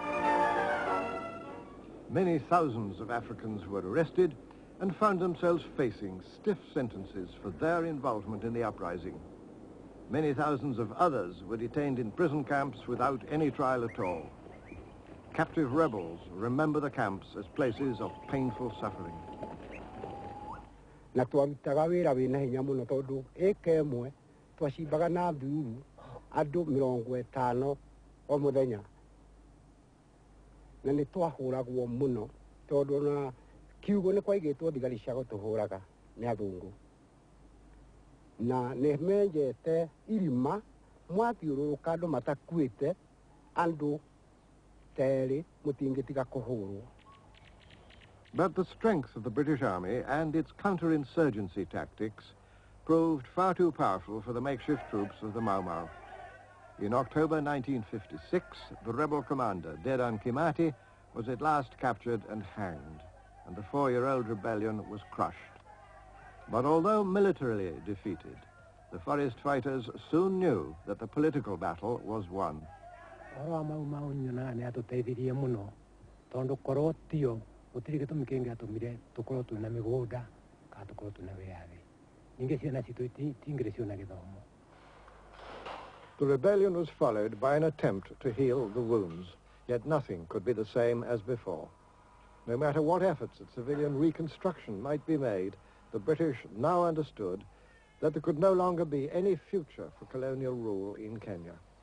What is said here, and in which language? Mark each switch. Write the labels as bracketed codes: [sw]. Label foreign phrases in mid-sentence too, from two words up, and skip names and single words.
[en] Many thousands of Africans were arrested and found themselves facing stiff sentences for their involvement in the uprising. Many thousands of others were detained in prison camps without any trial at all. Captive rebels remember the camps as places of painful suffering. [ki] Na twarutaga wira wina hinya muno tondu eka imwe twacimbaga na thuru andu 50 o muthenya na ni twahuragwo muno tondu na kiugo ni kwaigitwo thigari cia gutuhuraga ni athungu na ni menjete irima mwathiururuka andu matakuite andu teri mutingitiga kuhurwo. [en] But the strength of the British Army and its counterinsurgency tactics proved far too powerful for the makeshift troops of the Mau Mau. In October 1956, the rebel commander, Dedan Kimati, was at last captured and hanged, and the 4-year-old rebellion was crushed. But although militarily defeated, the forest fighters soon knew that the political battle was won. [ki] Gutiri gitumi kingi atumire tukorwo twina migunda kana tukorwo twina wiathi ninge ciana citu tingire ciona githomo. [en] The rebellion was followed by an attempt to heal the wounds, yet nothing could be the same as before. No matter what efforts at civilian reconstruction might be made, the British now understood that there could no longer be any future for colonial rule in Kenya.